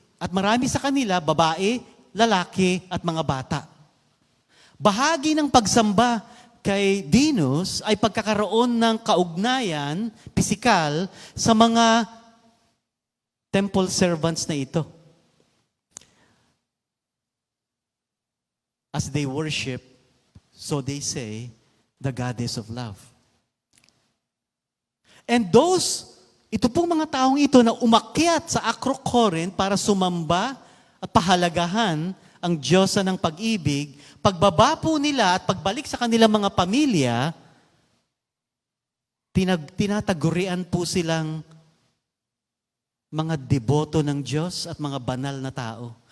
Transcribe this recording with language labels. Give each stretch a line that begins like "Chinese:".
Filipino: At marami sa kanila, babae, lalaki, at mga bata. Bahagi ng pagsamba kay Venus ay pagkakaroon ng kaugnayan, pisikal, sa mga temple servants na ito.
English: As they worship, so they say, the goddess of love.
Filipino: And ito pong mga taong ito na umakyat sa Acro-Corinth para sumamba at pahalagahan ang Diyosa ng pag-ibig, pagbaba po nila at pagbalik sa kanilang mga pamilya, tinatagurian po silang mga deboto ng Diyos at mga banal na tao.